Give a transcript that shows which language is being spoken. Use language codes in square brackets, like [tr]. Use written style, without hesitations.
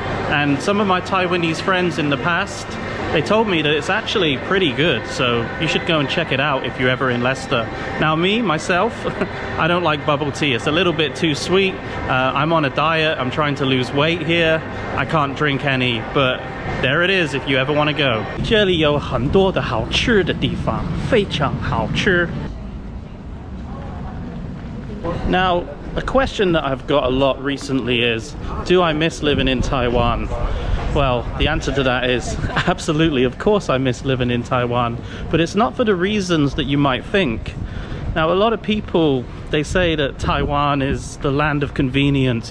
[en] And some of my Taiwanese friends in the past, they told me that it's actually pretty good, so you should go and check it out if you're ever in Leicester. Now myself, I don't like bubble tea. It's a little bit too sweet. I'm on a diet. I'm trying to lose weight here. I can't drink any, but there it is if you ever want to go. [zh] 这里有很多的好吃的地方，非常好吃。 [en] Now, a question that I've got a lot recently is, do I miss living in Taiwan? Well, the answer to that is absolutely. Of course I miss living in Taiwan, but it's not for the reasons that you might think. Now, a lot of people, they say that Taiwan is the land of convenience.